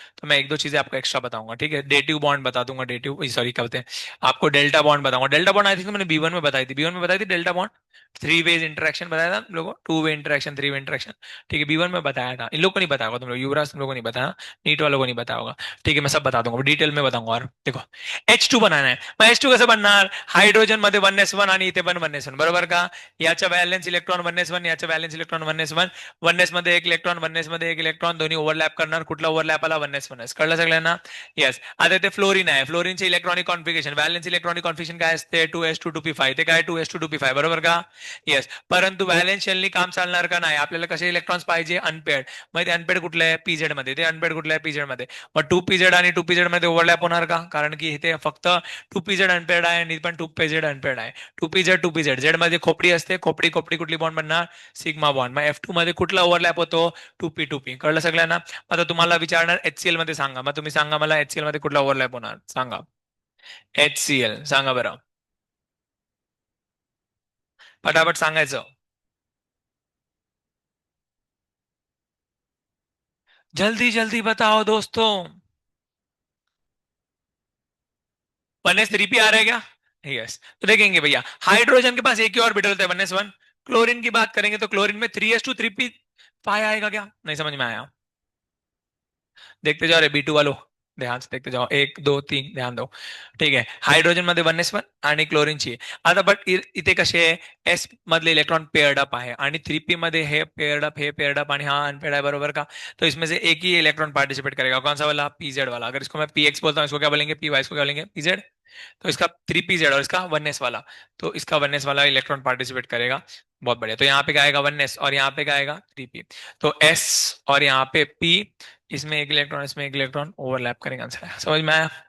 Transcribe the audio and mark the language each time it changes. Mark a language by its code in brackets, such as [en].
[hi] तो मैं एक दो चीजें आपको एक्स्ट्रा बताऊंगा। ठीक है, डेटिव बॉन्ड बता दूंगा, डेटिव सॉरी क्या बोलते हैं, आपको डेल्टा बॉन्ड बताऊंगा। डेल्टा बॉन्ड आई थिंक मैंने B1 में बताई थी। B1 में बताई थी delta bond. Three ways interaction बताया था तुम लोगों को, two way interaction, three way interaction. ठीक है, B1 में बताया था। इन लोग को नहीं बताया होगा तुम लोग, युवराज तुम लोगों को नहीं बताया, नीट वालों को नहीं बताया होगा। ठीक है, मैं सब बता दूंगा, डिटेल में बताऊंगा। और देखो, H2 बनाना है। [mr] मग H2 कसं बनणार? हायड्रोजन मध्ये 1s1 आणि इथे पण 1s1, बरोबर का? याचा व्हॅलेन्स इलेक्ट्रॉन 1s1, याचा व्हॅलेन्स इलेक्ट्रॉन 1s1, 1s मध्ये एक इलेक्ट्रॉन, 1s मध्ये एक इलेक्ट्रॉन, दोन्ही ओव्हरलॅप करणार। कुठला ओव्हरलॅप आला? 1s1s। कळलं सगळ्यांना? येस। आता ते फ्लोरीन आहे, फ्लोरीनचे electronic configuration, valence electronic configuration काय असते? 2s2 2p5, ते काय 2s2 2p5, बरोबर का? येस। परंतु व्हॅलेन्स शेलनी काम चालणार का? नाही, आपल्याला कसे इलेक्ट्रॉन्स पाहिजे? अनपेड। मग ते अनपेड कुठलं आहे? पीझेड मध्ये। ते अनपेड कुठलं आहे? पीझेड मध्ये। मग टू पीझेड आणि टू पीझेड मध्ये ओव्हरलॅप होणार का? कारण की इथे फक्त टू पीझेड अनपेड आहे आणि पण टू पीझेड अनपेड आहे। टू पीझेड झेड मध्ये खोपडी असते, खोपडी खोपडी कुठली बॉन्ड बनणार? Sigma bond. मग F2 मध्ये कुठला ओव्हरलॅप होतो? To P. कळलं सगळ्यांना? आता तुम्हाला विचारणार HCl मध्ये सांगा, मग तुम्ही सांगा मला HCl मध्ये कुठला ओव्हरलॅप होणार सांगा? HCl सांगा बरं, फटाफट सांगायचं। [hi] जल्दी जल्दी बताओ दोस्तों। 1s3p आ रहा है क्या? यस। तो देखेंगे भैया, हाइड्रोजन के पास एक ही ऑर्बिटल होता है, 1s1। क्लोरीन की बात करेंगे तो क्लोरीन में 3s2 3p पाया आएगा क्या? नहीं समझ में आया? देखते जाओ रे B2 वालों, ध्यान से देखते जाओ, एक दो तीन ध्यान दो। [mr] ठीक आहे, हायड्रोजन मध्ये 1s1 आणि क्लोरीनची आता, बट इथे कसे एस मधले इलेक्ट्रॉन पेयर्ड अप आहे आणि 3p मध्ये हे पेयर्ड अप, हे पेयर्ड अप आणि हा अनपेयर्ड है, बरोबर का? [hi] तो इसमें से एक ही इलेक्ट्रॉन पार्टिसिपेट करेगा, कौन सा वाला? पीजेड वाला। अगर इसको मैं px बोलता हूँ, इसको क्या बोलेंगे? py। इसको क्या बोलेंगे? pz। तो इसका 3pz और इसका 1s वाला, तो इसका 1s वाला इलेक्ट्रॉन पार्टिसिपेट करेगा। बहुत बढ़िया। तो यहाँ पे क्या आएगा? 1s, और यहाँ पे क्या आएगा? 3p। तो s और यहाँ पे p, इसमें एक इलेक्ट्रॉन, इसमें एक इलेक्ट्रॉन ओवरलैप करेंगे, आंसर है। समझ में आया?